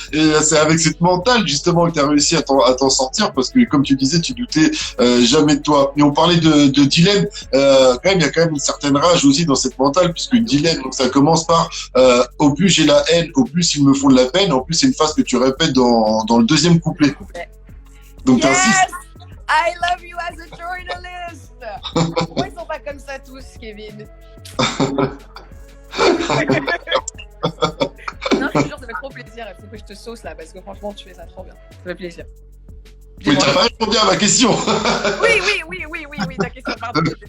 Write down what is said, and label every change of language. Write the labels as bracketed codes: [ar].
[fr] Et c'est avec cette mentale, justement, que t'as réussi à t'en sortir parce que, comme tu disais, tu doutais jamais de toi. Et on parlait de dilemme. Quand même, il y a quand même une certaine rage aussi dans cette mentale puisque dilemme, donc ça commence par, au plus j'ai la haine, au plus ils me font de la peine. En plus, c'est une phrase que tu répètes dans le deuxième couplet. Donc, t'insistes. [en] I love you as a journalist. [fr] Pourquoi ils sont pas comme ça tous, Kevin? Non, je te jure, ça fait trop plaisir. Il faut que je te sauce là, parce que franchement, tu fais ça trop bien. Ça fait plaisir. Mais t'as pas répondu à ma question. Oui. oui, ta question, pardon.